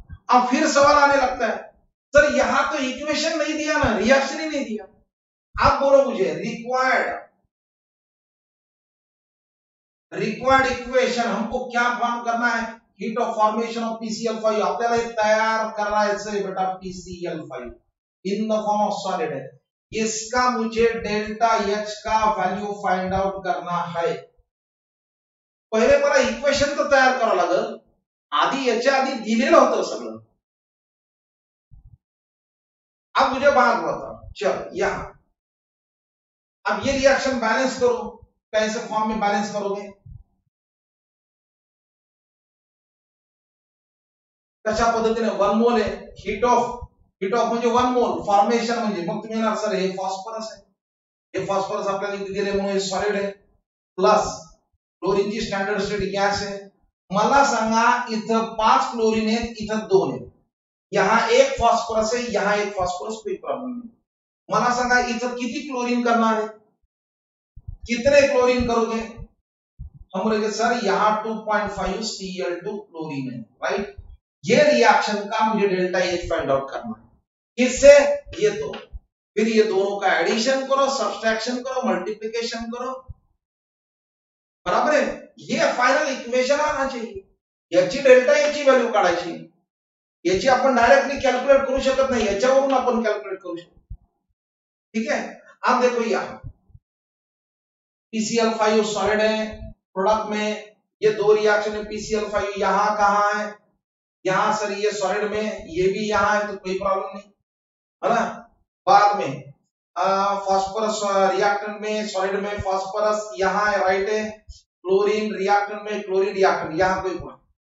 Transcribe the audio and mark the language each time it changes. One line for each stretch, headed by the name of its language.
Hindi: अब फिर सवाल आने लगता है, सर यहां तो इक्वेशन नहीं दिया ना, रिएक्शन ही नहीं दिया, आप बोलो मुझे रिक्वायर्ड इक्वेशन हमको क्या फॉर्म करना है, heat of formation of PCl5
Marathi: आपल्याला तैयार करायचं
Hindi: है बेटा, PCl5 in the form of solid है, इसका मुझे डेल्टा H का वैल्यू फाइंड आउट करना है.
Marathi: पहिले मला इक्वेशन तर तयार करावं लागेल, आधी याच्या आधी दिलेलं होतं सगळं.
Hindi: अब मुझे बात बताओ, चल यहां अब ये रिएक्शन बैलेंस करो, कैसे फॉर्म में बैलेंस करोगे,
Marathi: कशा पद्धतीने, 1 मोल आहे, हीट ऑफ म्हणजे 1 मोल, फॉर्मेशन म्हणजे मग तुम्ही म्हणणार सर हे फॉस्फरस आहे, हे फॉस्फरस आपल्याला इथे दिले म्हणून हे सॉलिड आहे, प्लस क्लोरीनची स्टँडर्ड स्टेट गॅस आहे. मला सांगा इथं 5 क्लोरीन आहेत, इथं 2 आहेत,
Hindi: यहां एक फॉस्फरस है, यहां एक फॉस्फरस, कोई प्रॉब्लम नहीं.
Marathi: मला सांगा इथं किती
Hindi: क्लोरीन करना है, कितने क्लोरीन करोगे, हम बोलेंगे सर यहां 2.5 Cl2 क्लोरीन है, राइट. ये रिएक्शन का मुझे डेल्टा H फाइंड आउट करना है, किससे, ये दो, फिर ये दोनों का एडिशन करो, सब्सट्रैक्शन करो, मल्टीप्लिकेशन करो, बराबर है. ये फाइनल इक्वेशन आना चाहिए,
Marathi: याची डेल्टा H ची व्हॅल्यू काढायची, याची आपण डायरेक्टली कॅल्क्युलेट करू शकत नाही, याच्यावरून आपण कॅल्क्युलेट करू शकतो,
Hindi: ठीक है. आप देखो यहां PCl5 सॉलिड है, प्रोडक्ट में ये दो रिएक्शन है, PCl5 यहां कहां है, यहां सर ये सॉलिड में, ये भी यहां है, तो कोई प्रॉब्लम नहीं है ना. बाद में फास्फोरस रिएक्टेंट में, सॉलिड में फास्फोरस यहां है, राइट है, क्लोरीन रिएक्टेंट में, क्लोरीन रिएक्टेंट यहां, कोई प्रॉब्लम.